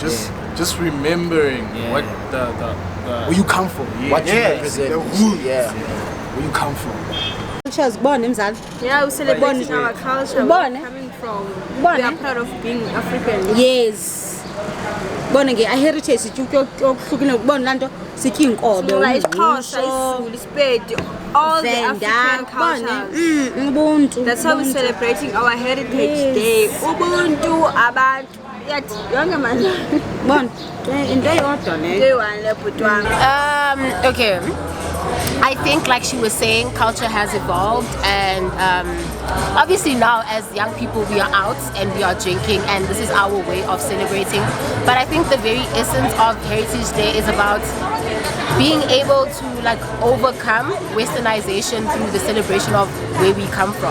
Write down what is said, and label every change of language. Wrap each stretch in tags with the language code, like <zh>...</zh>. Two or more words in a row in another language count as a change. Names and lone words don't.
<en>Just remembering what the where you come from, what you represent, the roots. Where you come from. Culture is born, yeah, we celebrate our culture. We're coming from. We are proud of being African. Yes.</en> <zu>bona nge heritage ukuhlukile ukubona lanto sikhi inkobe</zu> <en>isiXhosa isiZulu isipedi all the African cultures ubuntu that's how we're celebrating our heritage day</en> <zu>ubuntu abantu yathi yonke manje bona into eyodwa leyo</zu> <en>Okay, I think like she was saying, culture has evolved, and obviously now as young people we are out and we are drinking, and this is our way of celebrating. But I think the very essence of Heritage Day is about being able to like overcome westernization through the celebration of where we come from.</en>